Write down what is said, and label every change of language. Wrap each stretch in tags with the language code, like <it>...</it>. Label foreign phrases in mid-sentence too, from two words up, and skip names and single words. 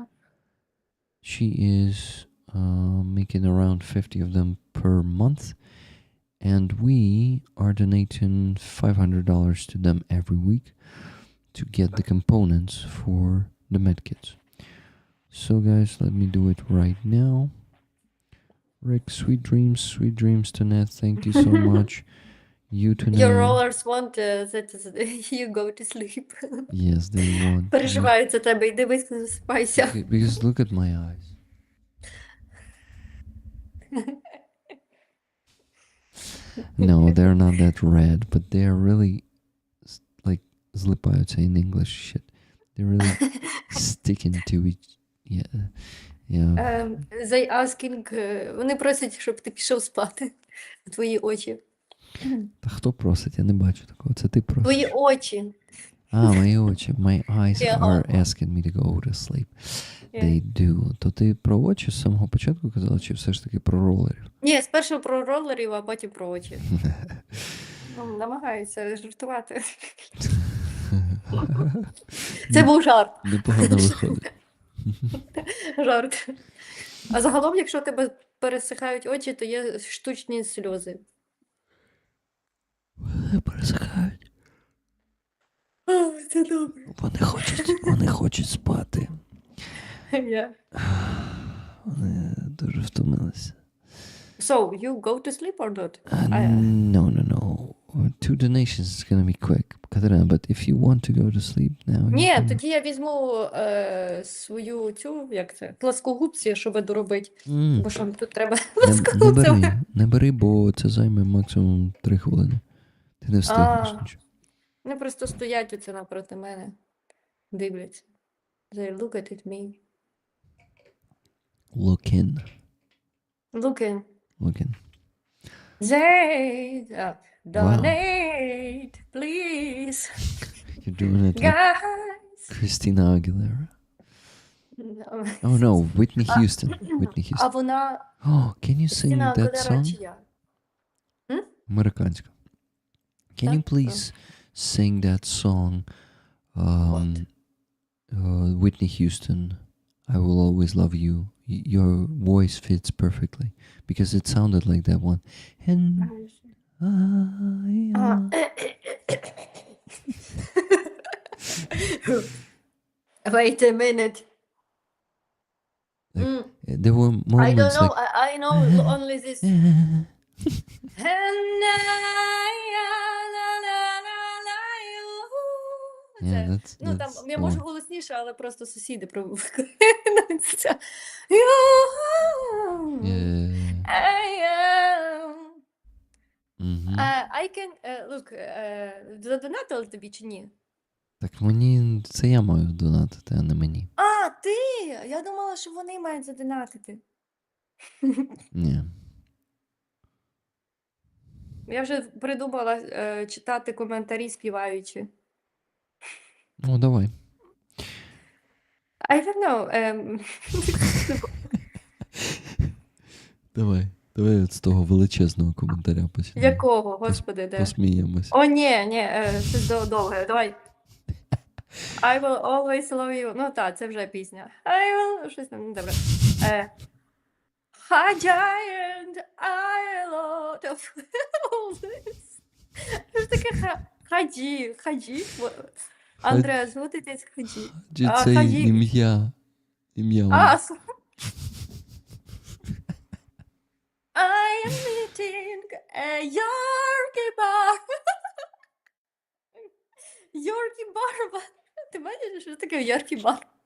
<en>She is making around 50 of them per month, and we are donating $500 to them every week to get the components for the medkits. So guys, let me do it right now. Rick, sweet dreams to Ned. Thank you so much. You to Your Ned. rollers want that you go to sleep. Yes, they want.</en> <uk>Переживають за тебе, йди виспи, засипайся.</uk> <en>Because look at my eyes. No, they're not that red, but they're really like zlipаются in English shit. They're really sticking to each. Yeah. They asking,</en> <uk>вони просять, щоб ти пішов спати. Твої очі. Та хто просить? Я не бачу такого. Це ти просиш. Твої очі. Мої очі.</uk> <en>My eyes Yeah. are asking me to go to sleep. Yeah. They do.</en> <uk>То ти про очі з самого початку казала, чи все ж таки про ролерів? Ні, спершу про ролерів, а потім про очі. Намагаюся жартувати. Це був жарт. Непогано виходить. Жарт. А загалом, якщо у тебе пересихають очі, то є штучні сльози. Пересихають. Це добре. Вони хочуть спати.</uk> <en>Yeah.</en> <uk>Вони дуже втомилися.</uk> <en>So, you go to sleep or not? No. 2 donations is gonna be quick, Katarina, but if you want to go to sleep now... you</en> <uk>Ні,</uk> <en>can.</en> <uk>тоді я візьму свою цю, як це, плоскогубці, щоб доробити. М, Бо що тут треба Не плоскогубцями. не бери, бо це займе максимум 3 хвилини. Ти не встигнеш А. нічого. Вони просто стоять оце напроти мене, дивляться.</uk> <en>They look at me. Look in. Looking. They Donate, please, You're doing it like guys. Christina Aguilera. Oh no, Whitney Houston. Whitney</en> <uk>А</uk> <en>Houston.</en> <uk>вона</uk> <en>Oh, can you sing Christina that Aguilera song?</en> <uk>чия? Американська.</uk> <en>Can you</en> <uk>Так?</uk> <en>please sing that song? Whitney Houston, I Will Always Love You. Your voice fits perfectly because it sounded like that one. And Wait a minute. there were I don't moments know. like I know only this. Yeah, that's</en> <uk>Ну, там,</uk> <en>that's</en> <uk>я</uk> <en>the</en> <uk>можу</uk> <en>one.</en> <uk>голосніше, але просто сусіди провокують.</uk> <en>Yeah. Mhm. I can, look,</en> <uk>задонатили тобі чи ні? Так мені це я маю донатити, а не мені. А, ти! Я думала, що вони мають задонатити. Ні. Я вже придумала читати коментарі співаючи. Ну, давай.</uk> <en>I don't know.</en> <uk>Давай от з того величезного коментаря почнемо. Якого, господи, де? Посміємось. О, ні, це довге, давай.</uk> <en>I will always love you.</en> <uk>Ну так, це вже пісня.</uk> <en>I will...</en> <uk>Щось там, добре.</uk> <en>Hi, giant, I love all this.</en> <uk>Що ж таке Хаджі? Андреас,</uk> <en>what it is Хаджі?</en> <uk>Чи А, це Хаджі. ім'я? А,</uk> <en>I am meeting a Yorkie bar. Yorkie bar.</en> <uk>Ти бачиш, що таке Yorkie bar?</uk>